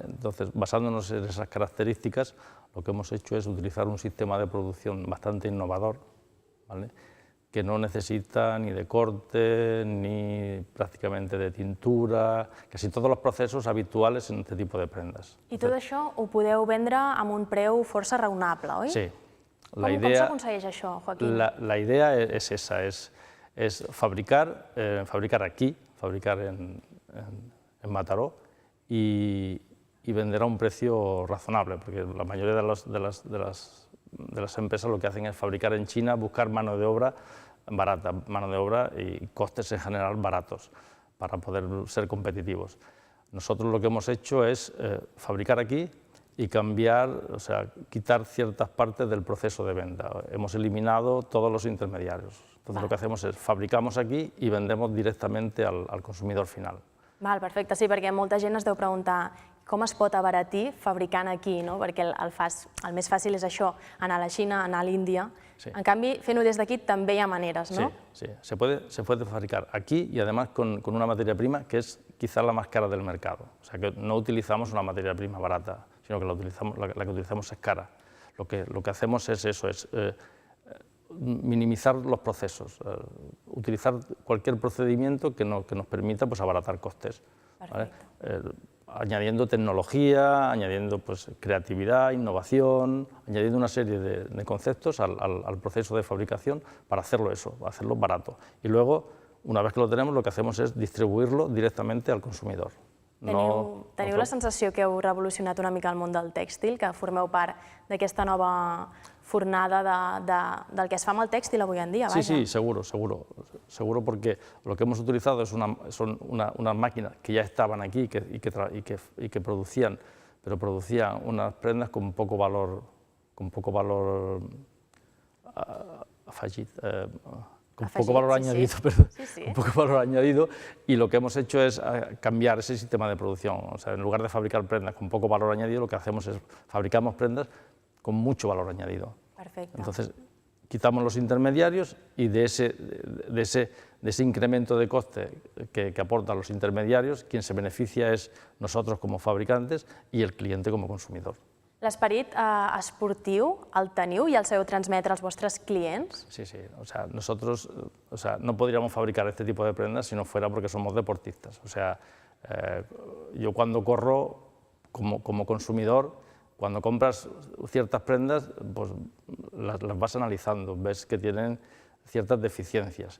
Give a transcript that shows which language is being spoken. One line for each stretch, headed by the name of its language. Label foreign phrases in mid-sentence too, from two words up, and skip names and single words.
Spanish: Entonces, basándonos en esas características, lo que hemos hecho es utilizar un sistema de producción bastante innovador, ¿vale? Que no necesita ni de corte, ni prácticamente de tintura, casi todos los procesos habituales en este tipo de prendas.
Catalan: I tot això ho podeu vendre amb un preu força raonable, oi? Sí. Com s'aconsegueix això, Joaquín?
Spanish: La idea es esa, es fabricar aquí, fabricar en Mataró y vender a un precio razonable, porque la mayoría de las empresas lo que hacen es fabricar en China, buscar mano de obra barata, mano de obra y costes en general baratos para poder ser competitivos. Nosotros lo que hemos hecho es fabricar aquí y cambiar, o sea, quitar ciertas partes del proceso de venta. Hemos eliminado todos los intermediarios. Entonces lo que hacemos es fabricamos aquí y vendemos directamente al consumidor final.
Catalan: Val, perfecte, sí, perquè molta gent es deu preguntar com es pot abaratir fabricant aquí, no? Perquè el més fàcil és això, anar a la Xina, anar a l'Índia. Sí. En canvi, fent-ho des d'aquí també hi ha maneres, no?
Spanish: Sí, se puede fabricar aquí y además con una materia prima que es quizás la más cara del mercado. O sea, que no utilizamos una materia prima barata, sino que la que utilizamos es cara. Lo que hacemos es eso, minimizar los procesos, utilizar cualquier procedimiento que nos permita abaratar costes, ¿vale? Añadiendo tecnología, añadiendo creatividad, innovación, añadiendo una serie de conceptos al proceso de fabricación para hacerlo barato. Y luego, una vez que lo tenemos, lo que hacemos es distribuirlo directamente al consumidor.
Catalan: Teniu la sensació que heu revolucionat una mica el món del tèxtil, que formeu part d'aquesta nova fornada del que es fa amb el tèxtil avui en dia?
Spanish: Sí, seguro, porque lo que hemos utilizado son unas máquinas que ya estaban aquí y que producían, pero producían unas prendas con poco valor añadido, un poco valor añadido, y lo que hemos hecho es cambiar ese sistema de producción. O sea, en lugar de fabricar prendas con poco valor añadido, lo que hacemos es fabricamos prendas con mucho valor añadido.
Catalan: Perfecte.
Spanish: Entonces, quitamos los intermediarios y de ese incremento de coste que aportan los intermediarios, quien se beneficia es nosotros como fabricantes y el cliente como consumidor.
Catalan: L'esperit esportiu el teniu i el sabeu transmetre als vostres clients?
Spanish: Sí, sí. O sea, nosotros no podríamos fabricar este tipo de prendas si no fuera porque somos deportistas. O sea, yo cuando corro, como consumidor, cuando compras ciertas prendas, pues las vas analizando, ves que tienen ciertas deficiencias.